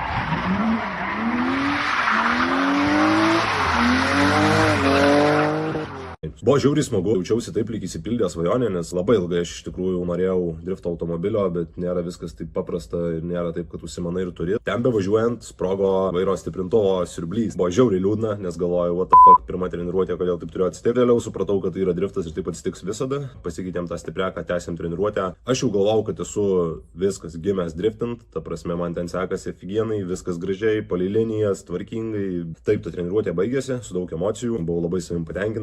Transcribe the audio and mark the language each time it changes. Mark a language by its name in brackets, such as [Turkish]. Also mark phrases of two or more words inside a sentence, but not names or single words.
[Lithuanian] Buvo žiauriai smagu, jaučiausi taip lyg įsipildė svajonė, nes labai ilgai aš iš tikrųjų norėjau drifto automobilio, bet nėra viskas taip paprasta ir nėra taip, kad užsimanai ir turi. Ten bevažiuojant sprogo vairo stiprintuvo siurblys. Buvo žiauriai liūdna, nes galvojau, [English] what the fuck, [Lithuanian] pirma treniruotė, kodėl taip turėjo atsitikti. Vėliau supratau, kad tai yra driftas ir taip atsitiks visada. Pasikeitėm tą stipriaką, tęsėm treniruotę. Aš jau galvojau, kad esu viskas gimęs driftint, ta prasme man ten sekasi ofigienai, viskas gražiai, palei linijas, tvarkingai. Taip, ta treniruotė baigėsi su daug emocijų, buvau labai savim patenkintas.